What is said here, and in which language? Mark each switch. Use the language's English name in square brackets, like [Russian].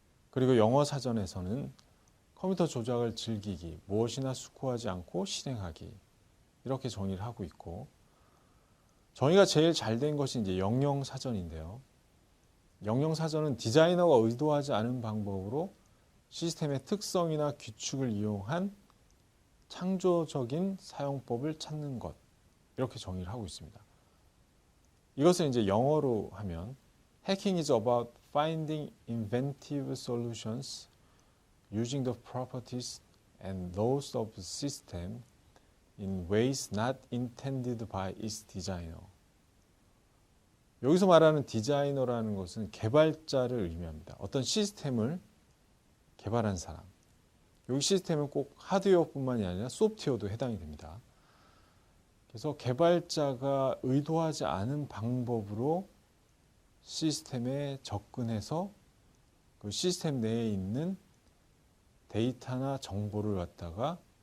[Korean] 그리고 영어 사전에서는 컴퓨터 조작을 즐기기, 무엇이나 수코하지 않고 실행하기, 이렇게 정의를 하고 있고, 정의가 제일 잘 된 것이 이제 영영 사전인데요. 영영 사전은 디자이너가 의도하지 않은 방법으로 시스템의 특성이나 규칙을 이용한 창조적인 사용법을 찾는 것, 이렇게 정의를 하고 있습니다. 이것을 이제 영어로 하면 [English] Hacking is about finding inventive solutions using the properties and laws of the system in ways not intended by its designer. [Korean] 여기서 말하는 디자이너라는 것은 개발자를 의미합니다. 어떤 시스템을 개발한 사람. 여기 시스템은 꼭 하드웨어뿐만이 아니라 소프트웨어도 해당이 됩니다. 그래서 개발자가 의도하지 않은 방법으로 시스템에 접근해서 그 시스템 내에 있는 데이터나 정보를 갖다가